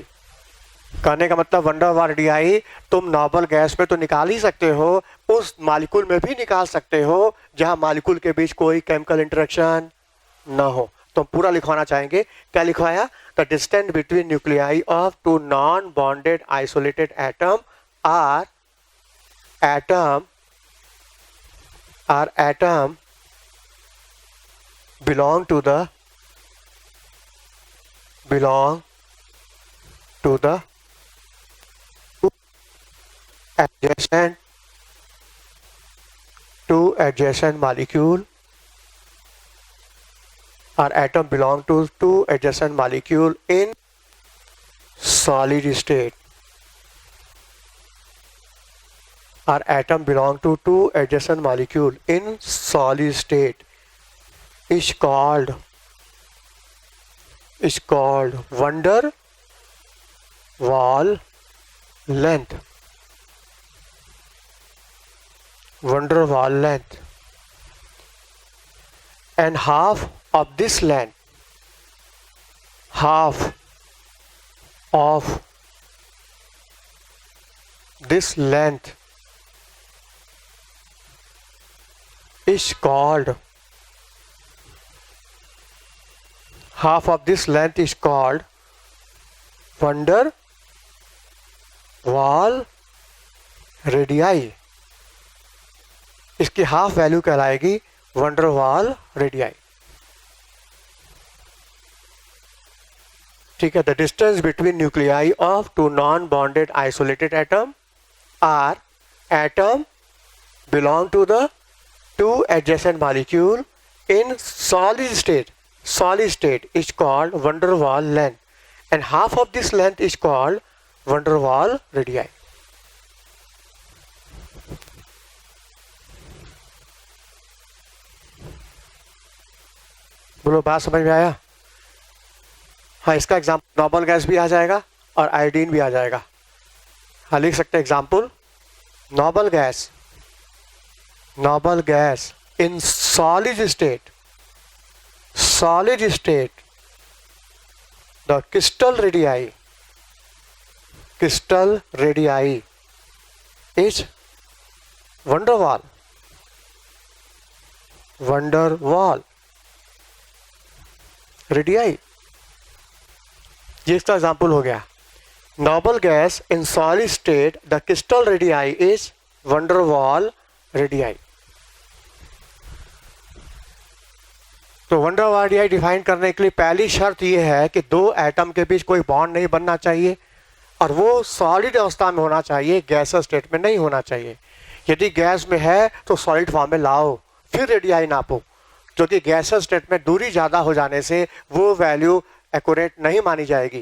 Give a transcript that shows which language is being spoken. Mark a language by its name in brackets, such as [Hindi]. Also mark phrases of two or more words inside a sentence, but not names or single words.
[Hindi] कहने का मतलब वंडर वाल रेडियाई तुम [English] noble gas [Hindi] में तो निकाल ही सकते हो, उस मालिक्यूल में भी निकाल सकते हो जहां मालिक्यूल के बीच कोई [English] chemical interaction [Hindi] ना हो। तो हम पूरा लिखवाना चाहेंगे, क्या लिखवाया? [English] the distance between nuclei of two non bonded isolated atom or atom belong to the adjacent molecule or atom belong to two adjacent molecule in solid state, or atom belong to two adjacent molecule in solid state is called van der Waal length. Van der Waal length. And half of this length, half of this length is called, half of this length is called van der Waal radii. [Hindi] इसकी हाफ वैल्यू कहलाएगी van der Waal radii. ठीक है. [English] the distance between nuclei of two non bonded isolated atom or atom belong to the two adjacent molecule in solid state is called van der Waal length, and half of this length is called van der Waal radii. [Hindi] बोलो, बात समझ में आया? हाँ, इसका एग्जाम्पल [English] normal gas [Hindi] भी आ जाएगा और आयोडीन भी आ जाएगा. हाँ, लिख सकते हैं एग्जाम्पल. [English] नॉर्मल gas in solid state, the crystal radii is van der Waal radii. [Hindi] ये इसका एग्जाम्पल हो गया. [English] normal gas in solid state the crystal radii is van der Waal radii. [Hindi] तो van der Waal radii डिफाइन करने के लिए पहली शर्त यह है कि दो एटम के बीच कोई बॉन्ड नहीं बनना चाहिए और वो सॉलिड अवस्था में होना चाहिए, [English] gas state [Hindi] में नहीं होना चाहिए. यदि गैस में है तो [English] solid form [Hindi] में लाओ, फिर रेडियाई नापो, क्योंकि [English] gas state [Hindi] में दूरी ज़्यादा हो जाने से वो वैल्यू एक्यूरेट नहीं मानी जाएगी.